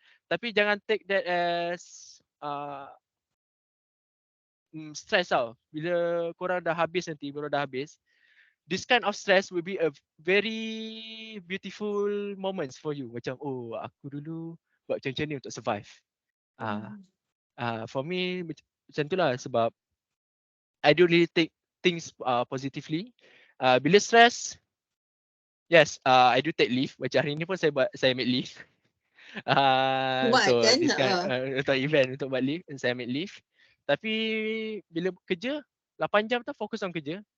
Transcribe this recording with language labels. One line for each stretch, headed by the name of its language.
Malay: Tapi jangan
English: take that as stress
Malay: tau. Bila korang dah habis
English: nanti, korang dah habis, this kind of stress will be a very beautiful moments for you.
Malay: Macam, oh aku dulu buat macam-macam ni untuk survive.
English: For me,
Malay: macam tu lah sebab
English: I don't really take things positively.
Malay: Bila
English: stress, yes, I do take leave.
Malay: Macam hari ni pun saya ambil leave. Untuk Kan?
English: this kind,
Malay: untuk event, untuk buat leave, saya ambil leave. Tapi bila kerja, 8 jam tu fokus on kerja.